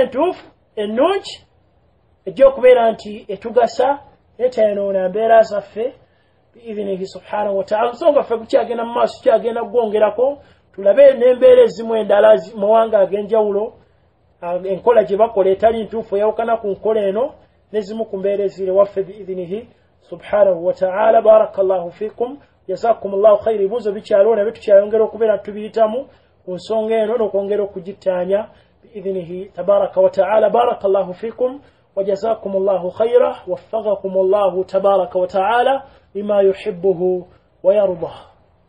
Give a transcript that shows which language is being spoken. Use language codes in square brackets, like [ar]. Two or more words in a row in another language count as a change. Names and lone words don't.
[lg] entuufu ennungi ejja okubeera nti etugasa etayinoona mbeera zaffe [ar] بإذنه سبحانه وتعالى [lg] nsonga ffe kukyagenda mu maaso kyagenda gwongerako tulabe n'embeera ezimu endala mawanga ag'enjawulo enkola gye bakola etali ntuufu eyawukana ku nkola eno n'ezimu ku mbeera eziri waffe [ar] بإذنه سبحانه وتعالى بارك الله فيكم جزاكم الله خيرا [lg] ebibuuzo bikyaliwo nabyo tukyayongera okubeera tubiyitamu ku nsonga eno n'okwongera okugittaanya [ar] بإذنه تبارك وتعالى بارك الله فيكم وجزاكم الله خيرا ووفقكم الله تبارك وتعالى لما يحبه ويرضاه